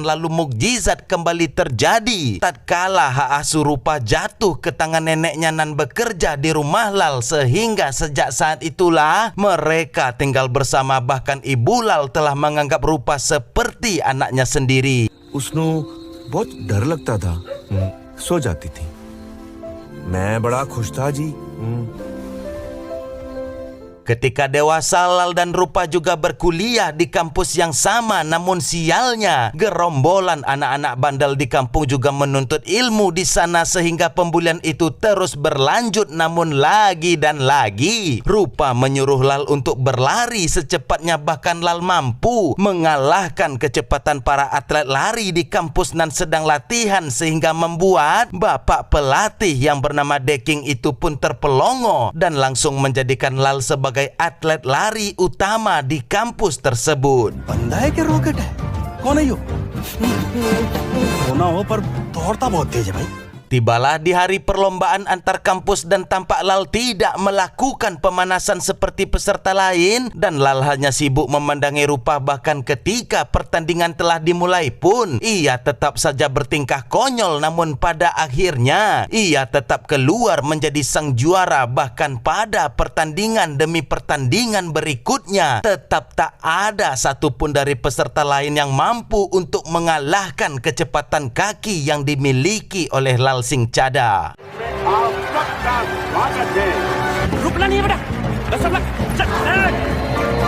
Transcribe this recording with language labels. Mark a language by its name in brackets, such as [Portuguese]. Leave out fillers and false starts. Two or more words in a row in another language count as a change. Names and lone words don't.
[Indonesian] Lalu mukjizat kembali terjadi tatkala hak asuh Rupa jatuh ke tangan neneknya nan bekerja di rumah Lal, sehingga sejak saat itulah mereka tinggal bersama, bahkan ibu Lal telah menganggap Rupa seperti anaknya sendiri. [Hindi] उसनु बहुत डर लगता था सो जाती थी मैं बड़ा खुश था जी [Indonesian] Ketika dewasa, Lal dan Rupa juga berkuliah di kampus yang sama, namun sialnya gerombolan anak-anak bandel di kampung juga menuntut ilmu di sana, sehingga pembulian itu terus berlanjut. Namun lagi dan lagi Rupa menyuruh Lal untuk berlari secepatnya, bahkan Lal mampu mengalahkan kecepatan para atlet lari di kampus nan sedang latihan, sehingga membuat bapak pelatih yang bernama Deking itu pun terpelongo dan langsung menjadikan Lal sebagai atlet lari utama di kampus tersebut. [Hindi] बंदा है कि रॉकेट है? कौन है यो? होना हो पर दौड़ता बहुत तेज है भाई. [Indonesian] Tibalah di hari perlombaan antar kampus dan tampak Lal tidak melakukan pemanasan seperti peserta lain, dan Lal hanya sibuk memandangi Rupa. Bahkan ketika pertandingan telah dimulai pun ia tetap saja bertingkah konyol, namun pada akhirnya ia tetap keluar menjadi sang juara. Bahkan pada pertandingan demi pertandingan berikutnya tetap tak ada satupun dari peserta lain yang mampu untuk mengalahkan kecepatan kaki yang dimiliki oleh Lal Singh Chada. [Hindi] रुकना नहीं है बेटा. [English] Best of luck.